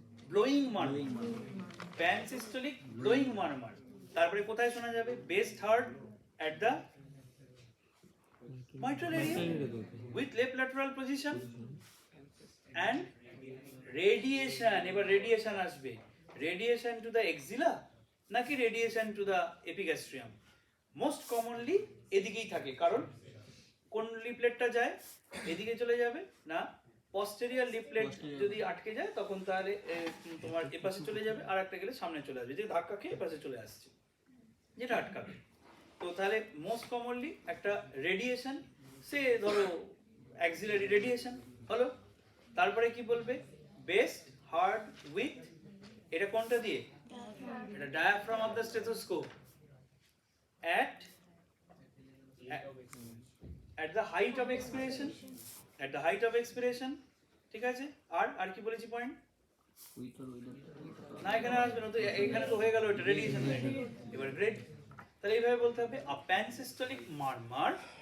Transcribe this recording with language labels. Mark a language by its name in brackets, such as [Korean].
[English] Blowing murmur, pansystolic blowing murmur. [Bangla] তারপরে কোথায় শোনা যাবে? [English] Best heard at the mitral area with left lateral position and radiation. [Bangla] এবার radiation আসবে। [English] Radiation to the axilla নাকি radiation to the epigastrium? [Bangla] Most commonly এদিকেই থাকে, কারণ কোন লিফলেটটা যায় এদিকে চলে যাবে না, পস্টেরিয়র লিফলেট যদি আটকে যায় তখন তাহলে তোমার এপাশে চলে যাবে, আর একটা গেলে সামনে চলে আসবে, যে ধাক্কা খেয়ে এপাশে চলে আসছে যেটা আটকাবে। তো তাহলে মোস্ট কমনলি একটা রেডিয়েশন, সে ধরো অ্যাক্সিলারি রেডিয়েশন হলো। তারপরে কি বলবে? বেস্ট হার্ড উইথ, এটা কোনটা দিয়ে? [English] এটা diaphragm of the stethoscope at the height of expiration, at the height of expiration, [Bangla] ঠিক আছে? আর কি বলেছি পয়েন্ট? [English] with আর without [Bangla] না, এখানে আসবে না তো, এখানে তো হয়ে গেল, এটা রেডিয়েশন হয়ে গেল। এবার গ্রেড, তাহলে এইভাবে বলতে হবে [English] a pansystolic murmur,